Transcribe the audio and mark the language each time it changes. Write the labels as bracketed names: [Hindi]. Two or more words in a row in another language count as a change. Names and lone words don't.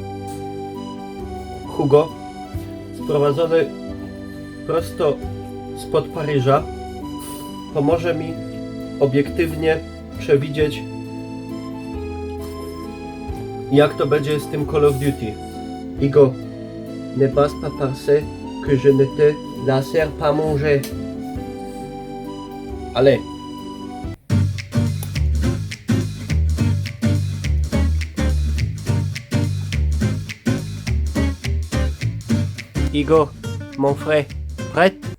[Polish] Hugo, sprowadzony prosto spod Paryża, pomoże mi obiektywnie przewidzieć, jak to będzie z tym Call of Duty. [French] Igo, ne passe pas par ce que je ne te laisserai pas manger. Allez. Igo, mon frère, prêt?